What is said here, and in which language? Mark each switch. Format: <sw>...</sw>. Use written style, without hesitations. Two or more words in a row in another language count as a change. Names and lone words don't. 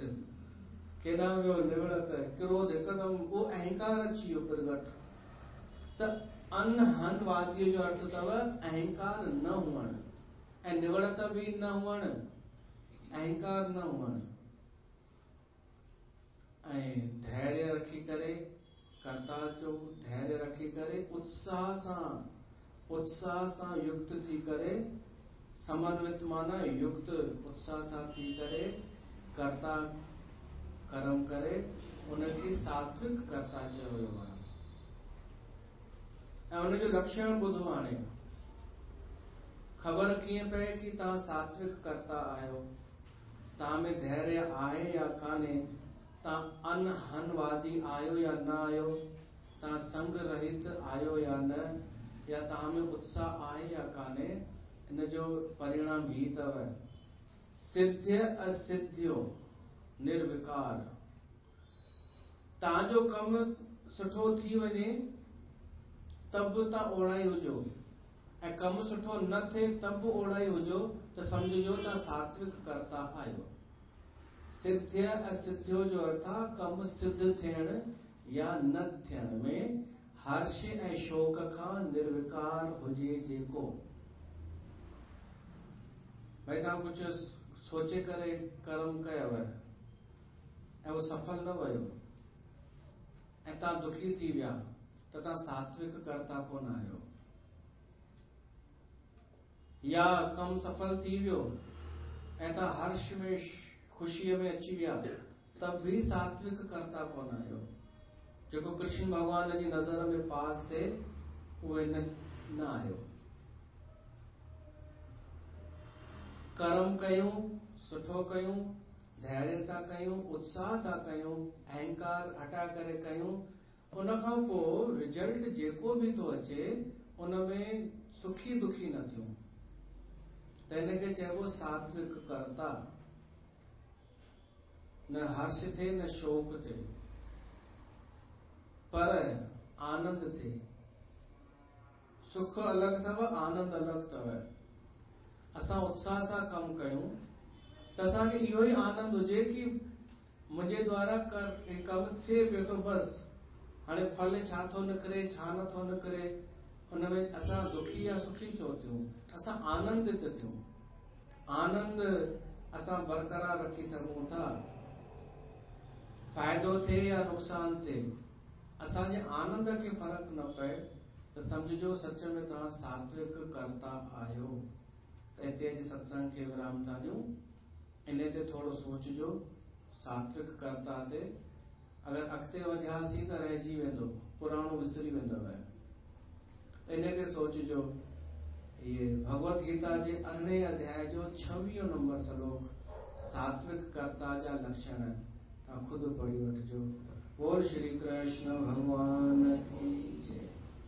<sd>केॾां वियो निवड़त, क्रोध हिकदमि, उहो अहंकार अची वियो प्रगट। त अनहनवादीअ जो अर्थ अथव अहंकार न हुअण, ऐं निवड़त बि न हुअण, अहंकार न हुअण। ऐं धैर्य रखी करे, कर्ता जो धैर्य रखी करे, उत्साह सां युक्त थी करे, समन्वित माना युक्त उत्साह सां थी करे कर्ता कर्म करे, उनखे सात्विक कर्ता चयो वियो आहे। ऐं उनजो लक्षण ॿुधो। हाणे ख़बर कीअं पए कि तव्हां सात्विक कर्ता आहियो, तव्हां में धैर्य आहे या कान्हे, तव्हां अनहनवादी आहियो या न आहियो, तव्हां संग रहित आहियो या न, या तव्हां में उत्साह आहे या कान्हे। इन जो परिणाम ही अथव</sd> <sa>सिद्ध्य असिद्ध्यो निर्विकार।</sa> <sd>तव्हांजो कमु सुठो थी वञे तब तव्हां ओड़ा ई हुजो, ऐं कमु सुठो न थिए तब ओड़ा ई हुजो, त समझिजो तव्हां सात्विक कर्ता आहियो।</sd> <sa>सिद्ध्य असिद्ध्यो</sa> <sd>जो अर्थ आहे कमु सिद्ध थियण या न थियण में हर्ष ऐं शोक खां निर्विकार हुजे जेको। भई तव्हां कुझु सोचे करे कर्म कयव ऐं उहो सफल न वियो ऐं तव्हां दुखी थी विया त तव्हां सात्विक कर्ता कोन आहियो। या कमु सफल थी वियो ऐं तव्हां हर्ष में ख़ुशीअ में अची विया तब भी सात्विक कर्ता कोन आहियो। जेको कृष्ण भगवान जी नज़र में पास थिए उहे न आहियो। कर्म कयूं, सुठो कयूं, धैर्य सां कयूं, उत्साह सां कयूं, अहंकार हटा करे कयूं, उन खां पोइ रिजल्ट जेको भी थो अचे उन में सुखी दुखी न थियूं, त हिनखे चइबो सात्विक कर्ता। न हर्ष थे न शोक थे, पर आनंद थे। सुख अलग अथव, आनंद अलग अथव। असां उत्साह सां कमु कयूं त असांखे इहो ई आनंद हुजे कि मुंहिंजे द्वारा कमु थिए पियो थो, बस हाणे फल छा थो निकिरे छा नथो निकिरे उन में असां दुखी या सुखी छो थियूं, असां आनंदित थियूं। आनंद असां बरक़रार रखी सघूं था। फ़ाइदो थिए या नुक़सान थिए, असांजे आनंद खे फ़र्क़ु न पए त समझिजो सच में तव्हां सात्विक कर्ता आहियो। त हिते अॼु सत्संग खे विराम था ॾियूं। इन ते थोरो सोचिजो, सात्विक कर्ता ते अगरि अॻिते वधियासीं त रहिजी वेंदो, पुराणो विसरी वेंदव। इन ते सोचिजो। ये भगवत गीता जे 18 अध्याय जो 26 नंबर श्लोक, सात्विक कर्ता जा लक्षण तव्हां खुद पढ़ी वठिजो।</sd> <hi>बोल श्री कृष्ण भगवान की जय।</hi>